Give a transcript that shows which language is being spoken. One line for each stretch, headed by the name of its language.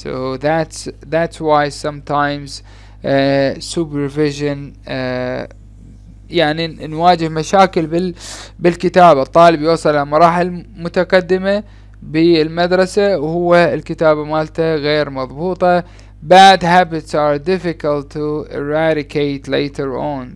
English: So that's why sometimes supervision
Arabic: يعني نواجه مشاكل بالكتابة. الطالب يوصل إلى مراحل متقدمة بالمدرسة وهو الكتابة مالته غير مضبوطة.
English: Bad habits are difficult to eradicate later on.